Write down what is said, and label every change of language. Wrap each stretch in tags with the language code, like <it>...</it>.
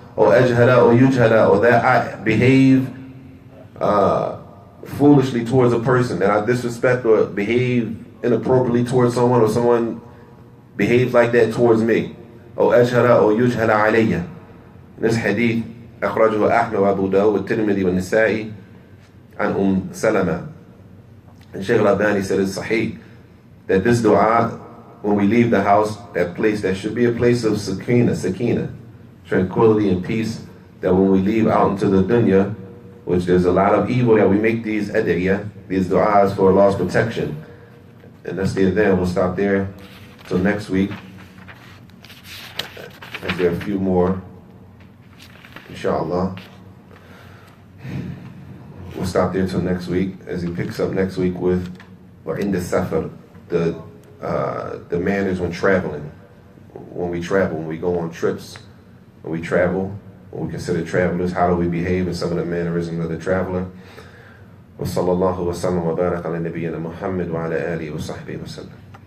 <en>Or ajhala or yujhala, or that I behave foolishly towards a person, that I disrespect or behave inappropriately towards someone, or someone behaves like that towards me. Or ajhala or yujhala alayya. This hadith,</en> <ar>أخرجه أحمد وأبو داود والترمذي والنسائي عن سلمة.</ar> <en>And Shaykh al-Albani said it's sahih, that this dua, when we leave the house, that place, that should be a place of sakina, tranquility and peace, that when we leave out into the dunya, which there's a lot of evil, that we make these adiyah, these du'as for Allah's protection. And that's the event. We'll stop there till next week. As there are a few more, inshallah. We'll stop there till next week, as he picks up next week with in the safar, the manners when traveling. When we travel, when we go on trips, when we travel, when we consider travelers, how do we behave in some of the mannerisms of the traveler.</en> <ar>وصلى الله وسلم وبارك على نبينا محمد وعلى آله وصحبه وسلم.</ar>